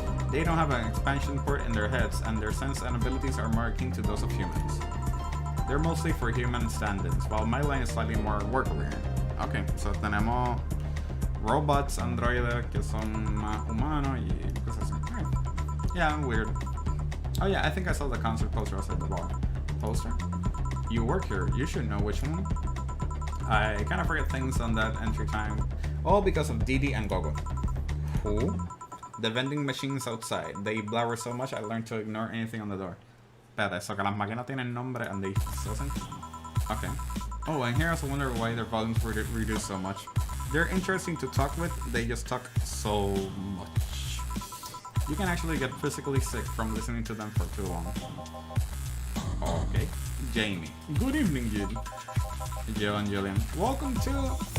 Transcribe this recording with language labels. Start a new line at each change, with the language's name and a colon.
English: They don't have an expansion port in their heads, and their sense and abilities are more akin to those of humans. They're mostly for human stand-ins, while my line is slightly more work-oriented. Okay, so
Spanish: tenemos robots, androides que son más humanos y cosas así.
English: Yeah, weird. Oh yeah, I think I saw the concert poster outside the bar. Poster? You work here, you should know which one. I kind of forget things on that entry time. All because of Didi and Gogo. Who? The vending machines outside. They blabber so much I learned to ignore anything on the door.
Spanish: Espérate, so que las máquinas tienen nombre
English: and they listen? Okay. Oh, and here I also wonder why their volumes were reduced so much. They're interesting to talk with, they just talk so much. You can actually get physically sick from listening to them for too long. Okay. Jamie. Good evening, Judy. Joe and Julian. Welcome to...